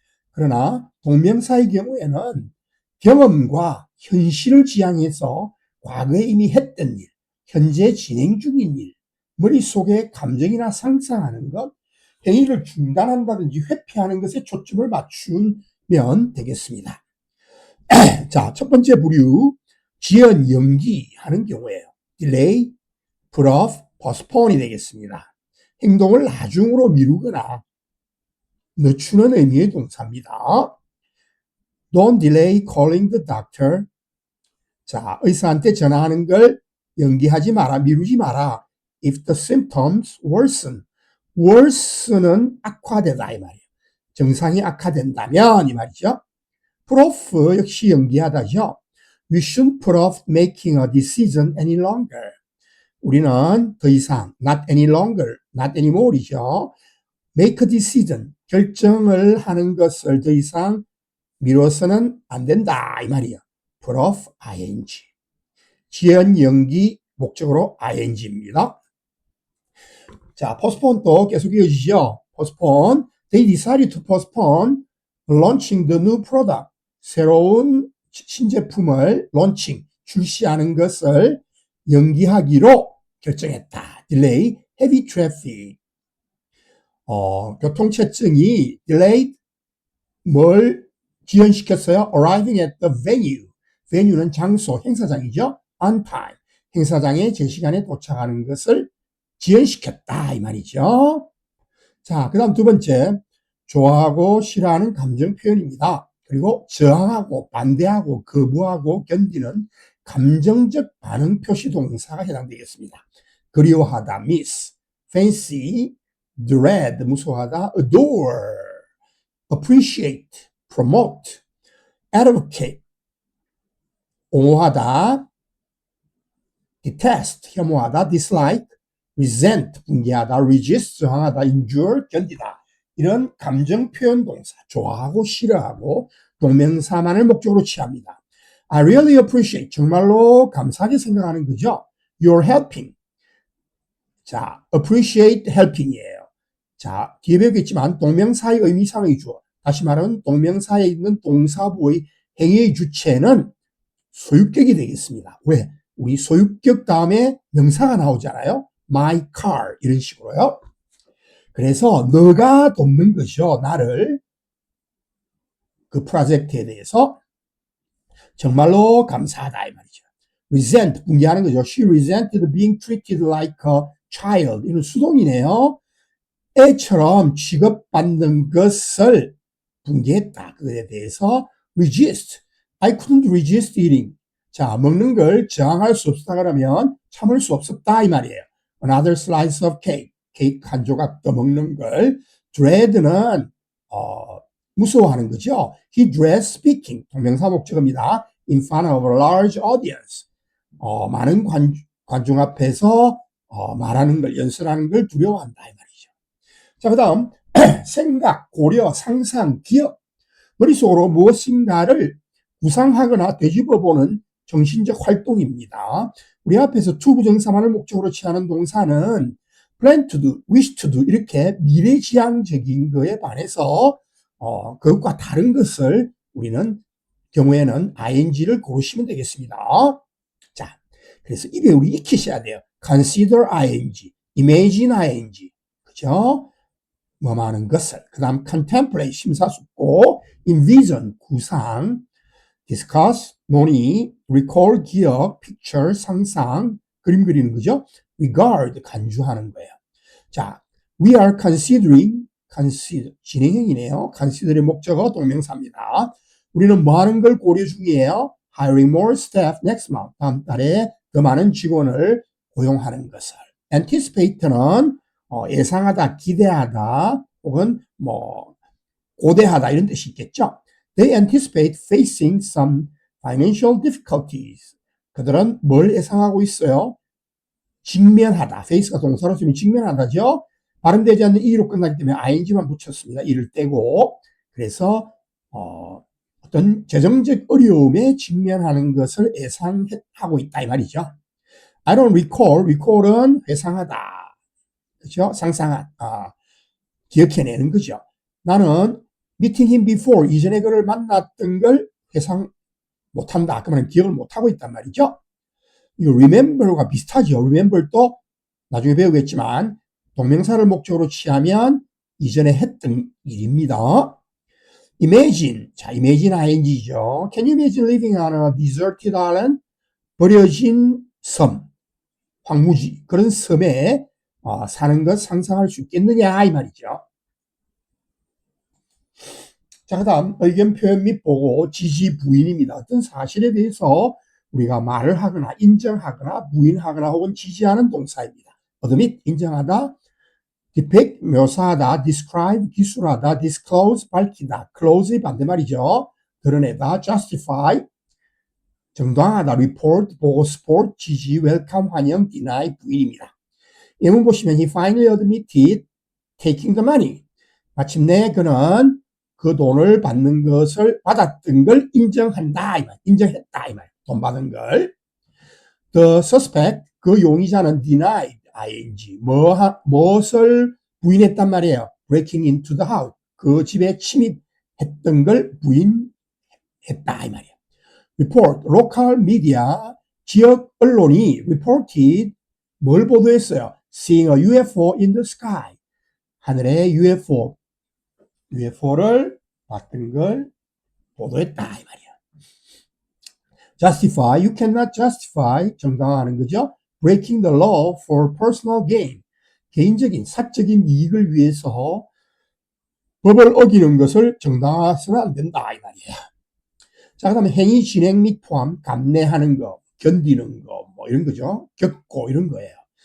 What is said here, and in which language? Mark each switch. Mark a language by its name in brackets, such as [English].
[Korean] 그러나 동명사의 경우에는 경험과 현실을 지향해서 과거에 이미 했던 일, 현재 진행 중인 일, 머릿속에 감정이나 상상하는 것, 행위를 중단한다든지 회피하는 것에 초점을 맞추면 되겠습니다. 자, 첫 번째 부류, 지연, 연기하는 경우에요. [English] delay, put off, postpone이 되겠습니다. [Korean] 행동을 나중으로 미루거나 늦추는 의미의 동사입니다. [English] Don't delay calling the doctor. [Korean] 자, 의사한테 전화하는 걸 연기하지 마라, 미루지 마라. [English] If the symptoms worsen. [Korean] worsen은 악화되다 이 말이에요. 증상이 악화된다면 이 말이죠. put off 역시 연기하다죠. [English] We shouldn't put off making a decision any longer. [Korean] 우리는 더 이상 [English] not any longer, not anymore이죠. make a decision, [Korean] 결정을 하는 것을 더 이상 미뤄서는 안 된다 이 말이에요. [English] put off ing. [Korean] 지연, 연기, 목적으로 ing입니다. 자, postpone도 계속 이어지죠. [English] postpone, they decided to postpone launching the new product. [Korean] 새로운 신제품을 launching, 출시하는 것을 연기하기로 결정했다. [English] delay, heavy traffic. [Korean] 교통체증이 delayed, 뭘 지연시켰어요? [English] arriving at the venue. [Korean] venue는 장소, 행사장이죠. [English] on time. [Korean] 행사장에 제 시간에 도착하는 것을 지연시켰다. 이 말이죠. 자, 그 다음 두 번째. 좋아하고 싫어하는 감정 표현입니다. 그리고 저항하고 반대하고 거부하고 견디는 감정적 반응 표시 동사가 해당되겠습니다. [English] 그리워하다, miss, fancy, dread, 무서워하다, adore, appreciate, promote, advocate, 옹호하다, detest, 혐오하다, dislike, resent, 분개하다, resist, 저항하다, endure, 견디다. [Korean] 이런 감정 표현 동사, 좋아하고 싫어하고 동명사만을 목적으로 취합니다. [English] I really appreciate, [Korean] 정말로 감사하게 생각하는 거죠. [English] You're helping. [Korean] 자, appreciate helping이에요. 자, 뒤에 배우겠지만 동명사의 의미상의 주어, 다시 말하면 동명사에 있는 동사부의 행위의 주체는 소유격이 되겠습니다. 왜? 우리 소유격 다음에 명사가 나오잖아요. My car 이런 식으로요. 그래서 너가 돕는 것이죠. 나를 그 프로젝트에 대해서 정말로 감사하다 이 말이죠. resent, 분개하는 거죠. [English] She resented being treated like a child. [Korean] 이런 수동이네요. 애처럼 취급받는 것을 분개했다. 그에 대해서 resist. [English] I couldn't resist eating. [Korean] 자, 먹는 걸 저항할 수 없었다 그러면 참을 수 없었다 이 말이에요. [English] Another slice of cake. [Korean] 케이크 한 조각 더 먹는 걸. dread는 무서워하는 거죠. [English] He dreads speaking. [Korean] 동명사 목적어입니다. [English] In front of a large audience. [Korean] 많은 관중 앞에서 말하는 걸, 연설하는 걸 두려워한다 이 말이죠. 자, 그 다음 생각, 고려, 상상, 기억. 머릿속으로 무엇인가를 구상하거나 되짚어보는 정신적 활동입니다. 우리 앞에서 투부정사만을 목적으로 취하는 동사는 [English] plan to do, wish to do [Korean] 이렇게 미래지향적인 거에 반해서 그것과 다른 것을 우리는 경우에는 ing를 고르시면 되겠습니다. 자, 그래서 입에 우리 익히셔야 돼요. [English] consider ing, imagine ing, [Korean] 그죠? 뭐하는 것을. 그 다음 contemplate, 심사숙고, envision, 구상, discuss, 논의, recall, 기억, picture, 상상, 그림 그리는 거죠. regard, 간주하는 거예요. [English] 자, we are considering, consider, [Korean] 진행형이네요. consider의 목적어 동명사입니다. 우리는 뭐 하는 걸 고려 중이에요? [English] hiring more staff next month. [Korean] 다음 달에 더 많은 직원을 고용하는 것을. anticipate는 예상하다, 기대하다, 혹은 고대하다 이런 뜻이 있겠죠. [English] They anticipate facing some financial difficulties. [Korean] 그들은 뭘 예상하고 있어요? 직면하다. face가 동사로 쓰면 직면하다죠. 발음되지 않는 e로 끝나기 때문에 ing만 붙였습니다. e를 떼고. 그래서 어떤 재정적 어려움에 직면하는 것을 예상하고 있다 이 말이죠. [English] I don't recall은 회상하다. [Korean] 그렇죠? 기억해내는 거죠. 나는 [English] meeting him before, [Korean] 이전에 그를 만났던 걸 회상 못한다. 그러면 기억을 못하고 있단 말이죠. 이거 remember가 비슷하죠. remember도 나중에 배우겠지만 동명사를 목적으로 취하면 이전에 했던 일입니다. [English] imagine, 자, imagine ing죠. Can you imagine living on a deserted island? [Korean] 버려진 섬, 황무지, 그런 섬에 사는 것 상상할 수 있겠느냐 이 말이죠. 자, 그 다음 의견 표현 및 보고, 지지, 부인입니다. 어떤 사실에 대해서 우리가 말을 하거나 인정하거나 부인하거나 혹은 지지하는 동사입니다. admit, 인정하다, depict, 묘사하다, describe, 기술하다, disclose, 밝히다, close의 반대말이죠. 드러내다, justify, 정당하다, report, 보고, support, 지지, welcome, 환영, deny, 부인입니다. 예문 보시면 [English] he finally admitted taking the money. [Korean] 마침내 그는 그 돈을 받는 것을 받았던 걸 인정한다 이 말, 인정했다 이 말, 돈 받은 걸. The suspect, 그 용의자는 denied, ing, 무엇을 부인했단 말이에요. [English] breaking into the house, [Korean] 그 집에 침입했던 걸 부인했다 이 말이에요. report, [English] local media, [Korean] 지역 언론이 reported, 뭘 보도했어요? [English] seeing a UFO in the sky, [Korean] 하늘에 UFO를 봤던 걸 보도했다 이 말이야. [English] justify, you cannot justify, [Korean] 정당화하는 거죠. [English] breaking the law for personal gain, [Korean] 개인적인 사적인 이익을 위해서 법을 어기는 것을 정당화해서는 안 된다 이 말이야. 자, 그 다음에 행위 진행 및 포함, 감내하는 거, 견디는 거, 이런 거죠. 겪고 이런 거예요.